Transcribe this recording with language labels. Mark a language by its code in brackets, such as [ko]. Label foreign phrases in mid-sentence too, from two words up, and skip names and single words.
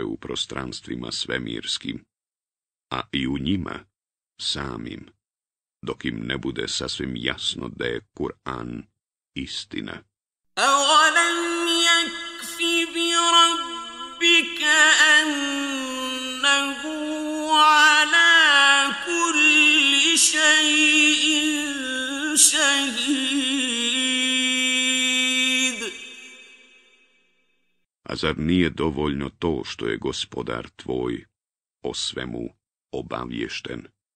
[bs] u prostranstvima svemirskim, a i u njima samim, dok im ne bude sasvim jasno da je Kur'an istina. [ar] أَوَلَمْ يَكْفِ بِرَبِّكَ أَنَّهُ عَلَى كُلِّ شَيْءٍ شَهِيدٌ. [bs] A zar nije dovoljno to što je Gospodar tvoj o svemu obaviješten?